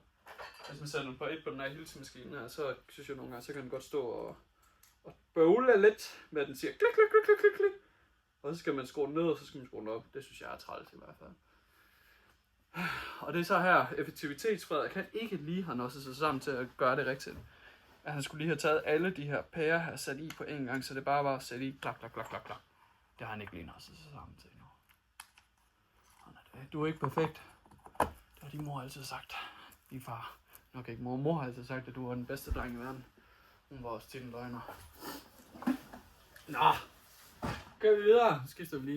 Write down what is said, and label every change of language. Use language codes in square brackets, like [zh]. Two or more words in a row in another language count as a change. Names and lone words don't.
[da] Hvis man sætter den på 1 på den her hilsemaskine her, så synes jeg nogle gange, så kan den godt stå og bøvle lidt med, at den siger klik, klik, klik, klik, klik, klik. Og så skal man skrue den ned, og så skal man skrue den op. Det synes jeg er træls i hvert fald. Og det er så her, effektivitetsfred kan ikke lige have nået sig sammen til at gøre det rigtigt. At han skulle lige have taget alle de her pærer her sat i på en gang, så det bare var at sætte i klak, klak, klak, klak, klak. Det har han ikke lige nået sig sammen til endnu. Du er ikke perfekt. Det har din mor altid sagt. Din far. Nok ikke mor har altid sagt, at du er den bedste dreng i verden. Hun var også til en løgner. Nå. Kører vi videre. Så skifter vi lige.